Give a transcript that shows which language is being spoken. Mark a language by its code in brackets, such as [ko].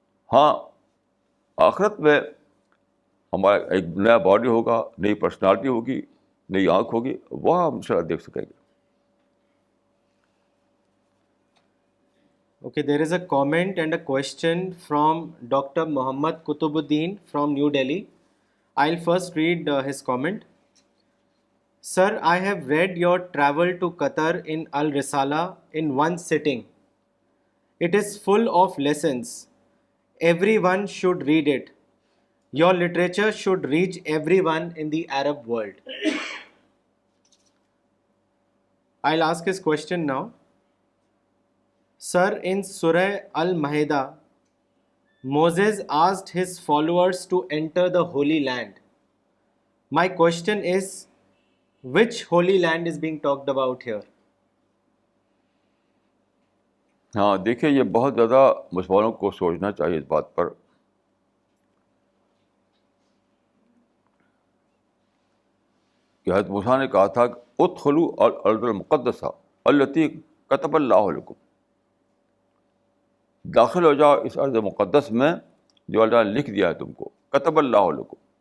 [ur] ہاں, آخرت میں ہمارا ایک نیا باڈی ہوگا, نئی پرسنالٹی ہوگی, نئی آنکھ ہوگی, وہ ہم انشاءاللہ دیکھ سکیں گے. [en] Okay, there is a comment and a question from Dr. Muhammad Kutubuddin from New Delhi. I'll first read his comment. Sir, I have read your travel to Qatar in Al Risala in one sitting. It is full of lessons. Everyone should read it. Your literature should reach everyone in the Arab world. I'll ask his question now. Sir, in Surah Al-Ma'idah, Moses asked his followers to enter the Holy Land. My question is, which Holy Land is being talked about here? [ur] ہاں دیکھیے, یہ بہت زیادہ مسلمانوں کو سوچنا چاہیے اس بات پر کہ حضرت موسیٰ نے کہا تھا کہ [ar] ادخلوا الارض المقدسہ التی کتب اللہ لکم, [ur] داخل ہو جاؤ اس ارض مقدس میں جو اللہ نے لکھ دیا ہے تم کو, [ar] کتب اللہ لکم.